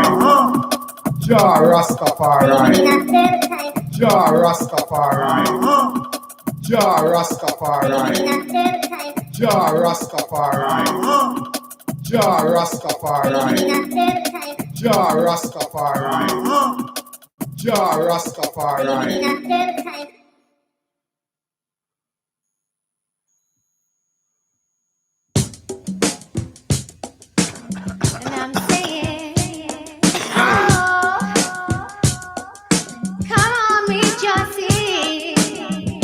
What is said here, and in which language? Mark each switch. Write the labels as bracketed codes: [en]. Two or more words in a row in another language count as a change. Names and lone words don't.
[en] Jah Rastafari. Jah Rastafari. Jah Rastafari. Jah Rastafari. Jah Rastafari. Jah Rastafari. Jah Rastafari. And I'm saying, oh, come on, reach your seat.